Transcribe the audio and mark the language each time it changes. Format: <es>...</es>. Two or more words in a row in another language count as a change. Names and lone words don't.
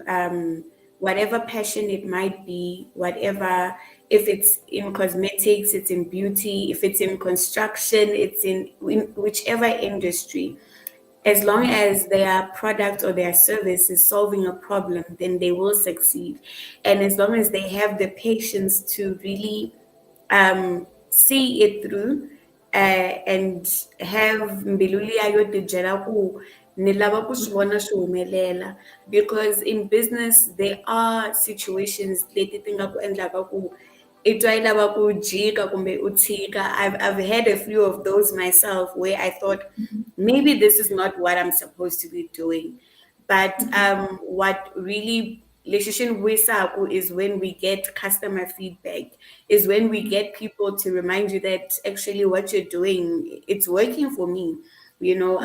<en>Whatever passion it might be, whatever, if it's in cosmetics, it's in beauty, if it's in construction, it's in whichever industry. As long as their product or their service is solving a problem, then they will succeed. And as long as they have the patience to really see it through and have</en> <ts>mbiluli yayo ti byela ku ni lava ku swi vona swi humelela,</ts> <en>because in business there are situations</en> <ts>leti ti nga ku endlaka ku i twa i lava ku jika kumbe u tshika.</ts> <en>I've had a few of those myself where I thought maybe this is not what I'm supposed to be doing. But what really Lexition Wisaku is when we get customer feedback, is when we get people to remind you that actually what you're doing, it's working for me, you know.</en>